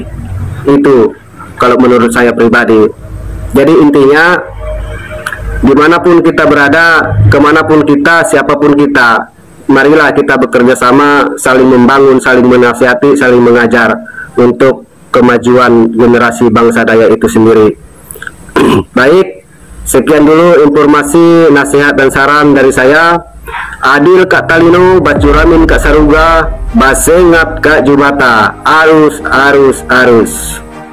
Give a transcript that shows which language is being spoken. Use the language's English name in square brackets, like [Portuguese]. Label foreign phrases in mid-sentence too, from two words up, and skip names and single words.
[Indonesian] Itu kalau menurut saya pribadi. Jadi intinya, dimanapun kita berada, kemanapun kita, siapapun kita, marilah kita bekerja sama, saling membangun, saling menasihati, saling mengajar untuk kemajuan generasi bangsa Dayak itu sendiri. Baik, sekian dulu informasi, nasihat dan saran dari saya. [Kendayan] Adil Kak Talino, Bacuramin Kak Saruga, Basengat Kak Jubata, arus.